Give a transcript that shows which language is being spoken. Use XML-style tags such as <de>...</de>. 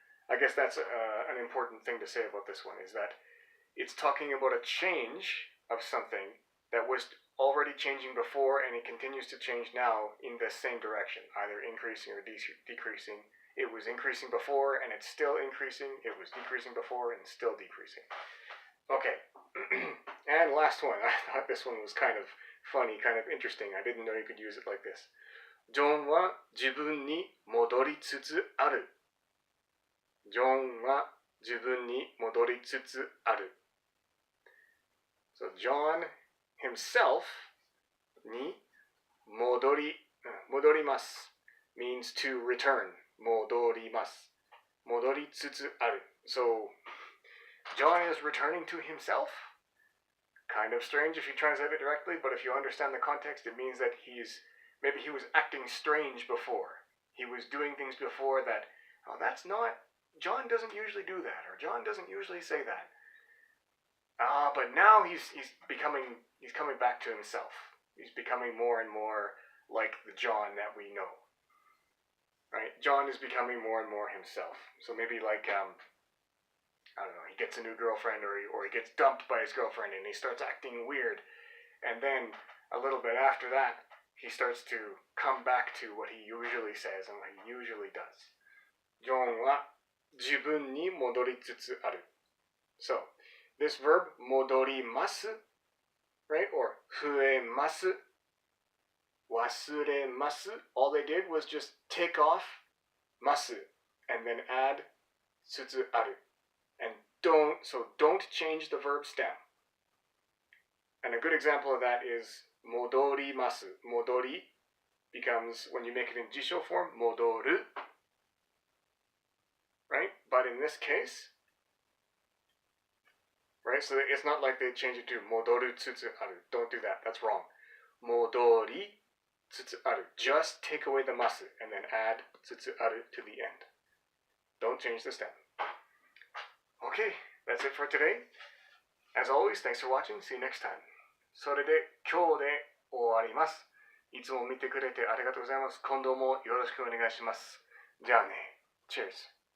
<en>I guess that's an important thing to say about this one, is that it's talking about a change of something that was already changing before and it continues to change now in the same direction, either increasing or decreasing. It was increasing before and it's still increasing. It was decreasing before and still decreasing. Okay, and last one. I thought this one was kind of funny, kind of interesting. I didn't know you could use it like this.</en> <ja>John は自分に戻りつつある. John は自分に戻りつつある.</ja> <en>So John himself に戻ります means to return.</en> <ja>戻ります.戻りつつある.</ja> <en>So John is returning to himself. Kind of strange if you translate it directly, but if you understand the context, it means that maybe he was acting strange before. He was doing things before that, John doesn't usually do that, or John doesn't usually say that. But now he's coming back to himself. He's becoming more and more like the John that we know. Right? John is becoming more and more himself. So maybe like I don't know, he gets a new girlfriend or he gets dumped by his girlfriend and he starts acting weird. And then a little bit after that, he starts to come back to what he usually says and what he usually does.</en> <ja>John は自分に戻りつつある.</ja> <en>So, this verb 戻ります right? Or 増えます 忘れます all they did was just take off ます and then add つつある and don't change the verb stem. And a good example of that is 戻ります 戻り becomes, when you make it in jisho form, 戻る right? But in this case, right? So it's not like they change it to 戻るつつある. Don't do that. That's wrong. 戻りつつある. Just take away the ます and then add つつある to the end. Don't change the stem. Okay, that's it for today. As always, thanks for watching. See you next time.</en> <ja>それで今日で終わります。いつも見てくれてありがとうございます。今度もよろしくお願いします。じゃあね。</ja> <en>Cheers.</en>